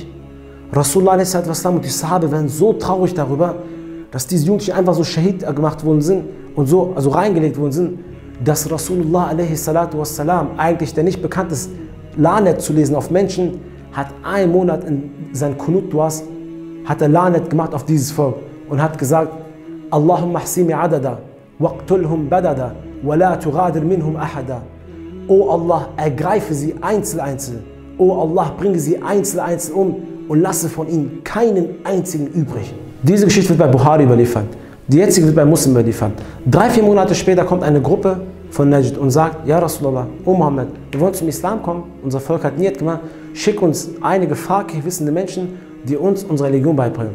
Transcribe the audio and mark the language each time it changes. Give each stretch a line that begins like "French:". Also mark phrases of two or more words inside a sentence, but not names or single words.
German: Rasulullah und die Sahabe werden so traurig darüber, dass diese Jugendlichen einfach so Shahid gemacht worden sind und so also reingelegt worden sind, dass Rasulullah eigentlich, der nicht bekannt ist, Lanet zu lesen auf Menschen, hat 1 Monat in seinen Kunut-Duas, hat er Lanet gemacht auf dieses Volk und hat gesagt,
Arabic: اللهم أحصهم عددا، واقتلهم بددا، ولا تغادر منهم أحدا.
German: O Allah, ergreife sie einzeln. O Allah, bringe sie einzeln um und lasse von ihnen keinen einzigen übrig. Diese Geschichte wird bei Bukhari überliefert. Die jetzige wird bei Muslim überliefert. 3-4 Monate später kommt eine Gruppe von Najd und sagt,
Arabic: يا رسول الله,
German: O Muhammad, wir wollen zum Islam kommen, unser Volk hat Niyat gemacht, schick uns einige Faqih, wissende Menschen, die uns unsere Religion beibringen.